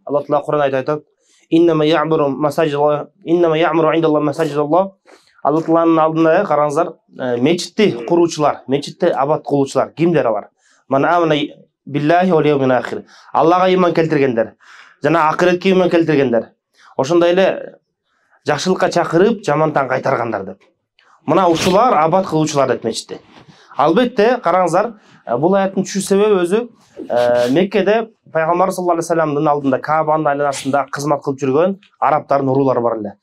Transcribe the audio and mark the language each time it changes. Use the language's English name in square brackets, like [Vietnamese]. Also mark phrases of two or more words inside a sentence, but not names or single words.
[Kazakh] Алла Таала Құран айтады: [Arabic] "إنما يعمر مساجد الله، إنما يعمر عند الله مساجد الله". [Kazakh] Алла Тааланың алдында қараңыздар, мечітті құрушылар, мечітті абат қылушылар кімдер бар? [Arabic] من آمن بالله واليوم الآخر. [Kazakh] Аллаға иман келтіргендер, жана ақиретке иман келтіргендер. [Kyrgyz] Ошондой эле жакшылыкка чакырып, жамантан кайтаргандар деп. Мына ушулар абат кылуучулар деп мечитти. Албетте, караңыздар, бул аяттын түшүү себеби өзү Меккеде пайгамбар [Arabic] صلى الله عليه وسلم [Kyrgyz] алдында Каабанын айланасында кызмат кылып жүргөн арабтардын уруулары бар эле.